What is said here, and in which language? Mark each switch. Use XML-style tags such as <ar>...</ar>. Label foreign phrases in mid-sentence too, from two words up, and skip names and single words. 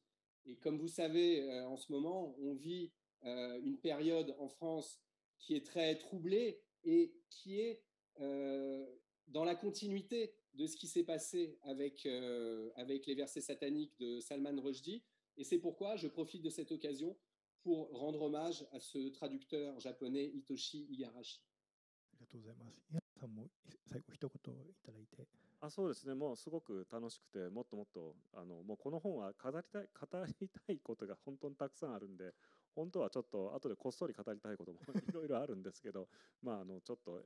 <fr>Et comme vous savez, en ce moment, on vit une période en France qui est très troublée et qui est dans la continuité de ce qui s'est passé avec les versets sataniques de Salman Rushdie. Et c'est pourquoi je profite de cette occasion pour rendre hommage à ce traducteur japonais Hitoshi Igarashi.</fr> <ja>ありがとうございます。皆さんも最後一言いただいて。そうですね、もうすごく楽しくて、もっともっともうこの本は語りたいことが本当にたくさんあるんで、本当はちょっと後でこっそり語りたいこともいろいろあるんですけどまあちょっと</ja>